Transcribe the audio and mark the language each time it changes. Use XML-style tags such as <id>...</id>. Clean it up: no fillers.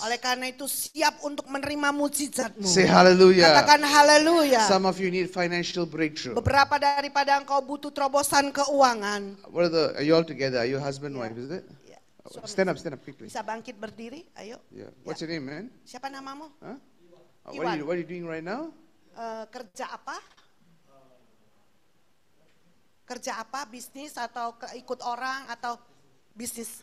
<id>Oleh karena itu siap untuk menerima mujizatmu.</id> <en>Say hallelujah.</en> <id>Katakan haleluya.</id> <en>Some of you need financial breakthrough.</en> <id>Beberapa daripada engkau butuh terobosan keuangan.</id> <en>Are you all together? Are you husband and wife, is it?</en> <id>Ya,</id> <en>Stand up quickly.</en> <id>Bisa bangkit berdiri? Ayo.</id> <en>Yeah. What's your name, man?</en> <id>Siapa namamu? Huh? Iwan.</id> <en>What are you doing right now?</en> <id>Kerja apa? Kerja apa? Bisnis atau ikut orang atau bisnis?</id>